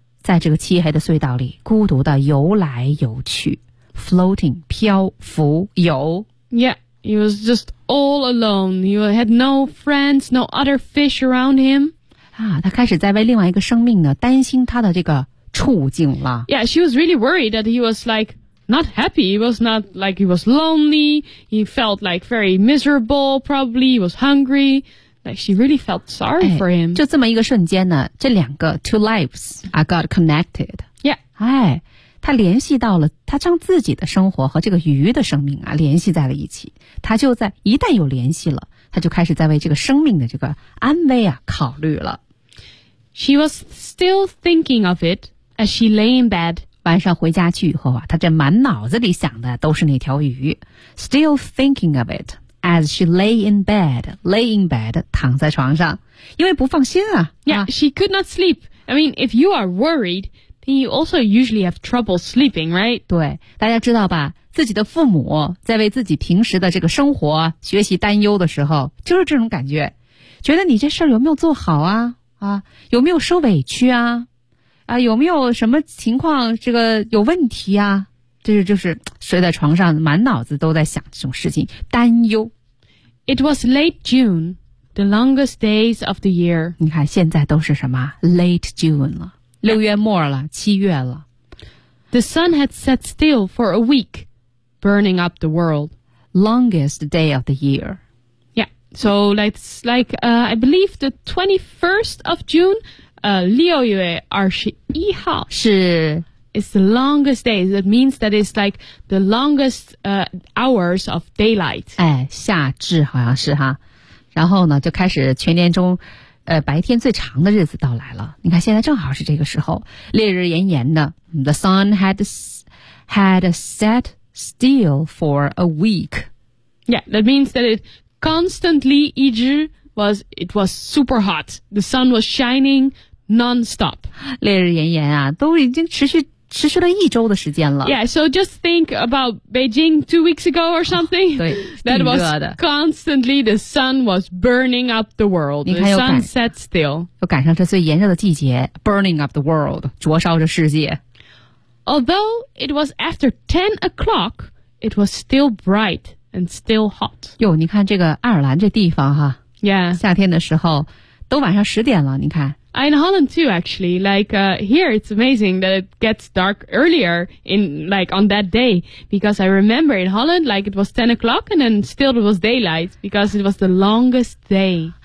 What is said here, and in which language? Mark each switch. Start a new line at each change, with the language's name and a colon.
Chinese: 在这个漆黑的隧道里，孤独地游来游去。 Floating, 漂浮游。
English: Yeah. He was just all alone. He had no friends, no other fish around him.
Chinese: 啊，他开始在为另外一个生命呢担心他的这个处境了。
English: Yeah, she was really worried that he was like not happy. He was not like he was lonely. He felt like very miserable. Probably he was hungry. Like she really felt sorry、哎、 for him.
Chinese: 就这么一个瞬间呢，这两个
English: two lives are got connected. Yeah.
Chinese: 哎，他联系到了，他将自己的生活和这个鱼的生命啊联系在了一起。他就在一旦有联系了，他就开始在为这个生命的这个安危啊考虑了。
English: She was still thinking of it as she lay in bed.
Chinese: 晚上回家去以后啊，他这满脑子里想的都是那条鱼。
English: Still thinking of it as she lay in bed,
Chinese: 躺在床上，因为不放心啊。
English: Yeah, she could not sleep. I mean, if you are worried,Then you also usually have trouble sleeping, right?
Chinese: 对，大家知道吧，自己的父母在为自己平时的这个生活、学习担忧的时候，就是这种感觉，觉得你这事儿有没有做好啊？啊，有没有受委屈啊？啊，有没有什么情况这个有问题啊？就是睡在床上满脑子都在想这种事情担忧。
English: It was late June, the longest days of the year.
Chinese: 你看现在都是什么 late June 了六月末了七月了。
English: The sun had set still for a week, burning up the world. Longest day of the year. So let's like, I believe the 21st of June, 6月21号
Chinese: 是
English: It's the longest day. That means that it's like the longest, hours of daylight.
Chinese: 哎，夏至好像是哈。然后呢，就开始全年中，白天最长的日子到来了。你看现在正好是这个时候，烈日炎炎的。
English: The sun had set still for a week. Yeah, that means that itConstantly, 一直 was, it was super hot. The sun was shining non-stop.
Chinese: 烈日炎炎啊都已经持续了一周的时间了。
English: Yeah, so just think about Beijing 2 weeks ago or something.
Chinese: 对
English: ，That was constantly the sun was burning up the world. The sun set still.
Chinese: 又赶上这最炎热的季节
English: burning up the world,
Chinese: 灼烧着世界。
English: Although it was after 10 o'clock, it was still bright. And still hot.
Chinese: 哟，你看这个爱尔兰这地方哈。
English: Yeah.
Chinese: 夏天的时候都晚上十点了，你看。
English: In Holland too, actually. Like, here it's amazing that it gets dark earlier in, like, on that day. Because I remember in Holland, like, it was 10 o'clock and then still it was daylight because it was the longest day.